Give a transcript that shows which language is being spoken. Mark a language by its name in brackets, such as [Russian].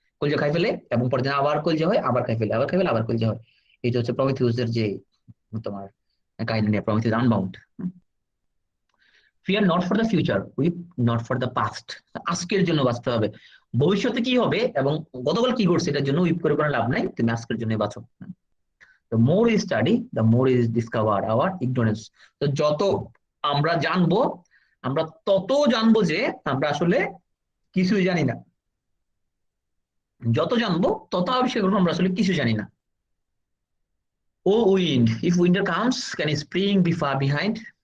[Bangla] কলজা খাই ফেলে এবং পরের দিন আবার কলজা হয়, আবার খাই ফেলে, আবার খাই ফেলে, আবার কলজা হয়। এটা হচ্ছে প্রমিথিউসের যে তোমার কাহিনী নিয়ে, Prometheus unbound. [English] Fear not for the future, weep not for the past. [Bangla] আজকের জন্য বাঁচতে হবে, ভবিষ্যতে কি হবে এবং গতকাল কি করছে এটার জন্য উইপ করে কোনো লাভ নাই, তুমি আজকের জন্য বাঁচো। [English] The more we study, the more is discover our ignorance. [Bangla] তো যত আমরা জানবো, আমরা তত জানবো যে আমরা আসলে কিছুই জানি না। যত জানবো তত আবিষ্কার করবো আমরা আসলে কিছু জানি না। [English] O wind, if winter comes can spring be far behind.